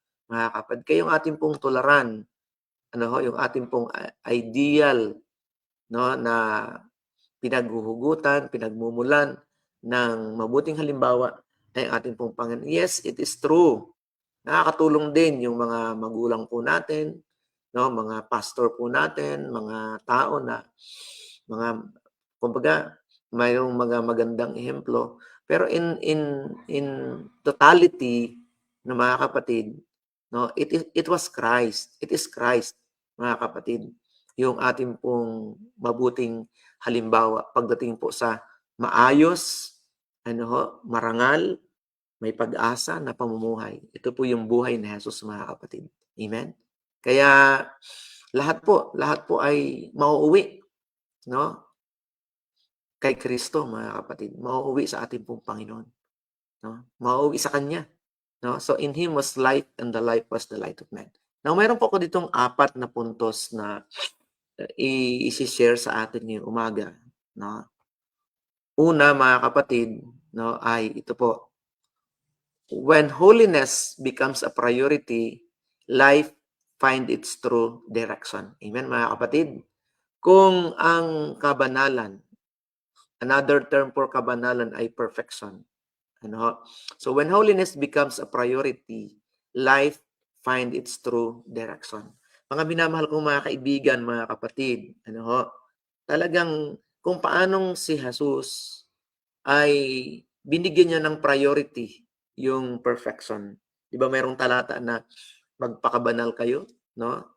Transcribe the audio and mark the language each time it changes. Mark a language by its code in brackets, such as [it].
[tl] Mga kapatid, kayong ating pong tularan, yung ating pong ideal, no, na pinaghuhugutan, pinagmumulan ng mabuting halimbawa ay ating pong Panginoon. [en] Yes, it is true. [tl] Nakakatulong din yung mga magulang po natin, no, mga pastor po natin, mga tao na mga kumbaga mayroong mga magandang ehemplo. [en] Pero in totality, no, [tl] mga kapatid, [en] no, it was Christ. It is Christ, [tl] mga kapatid, yung ating pong mabuting halimbawa pagdating po sa maayos, marangal, may pag-asa na pamumuhay. Ito po yung buhay ni Jesus, mga kapatid. Amen? Kaya lahat po ay mauuwi, no? Kay Kristo, mga kapatid. Mauuwi sa ating pong Panginoon, no? Mauuwi sa Kanya, no? [en] So in Him was life, and the life was the light of man. [tl] Now, mayroon po ako ditong 4 na puntos na i-share sa atin ngayong umaga, no? Una, mga kapatid, no, ay ito po. [en] When holiness becomes a priority, life find its true direction. Amen, [tl] mga kapatid? Kung ang kabanalan, another term for kabanalan ay perfection. [en] So when holiness becomes a priority, life find its true direction. [tl] Mga minamahal kong mga kaibigan, mga kapatid, talagang kung paanong si Jesus ay binigyan niya ng priority yung perfection. Di ba mayroong talata na magpakabanal kayo, no?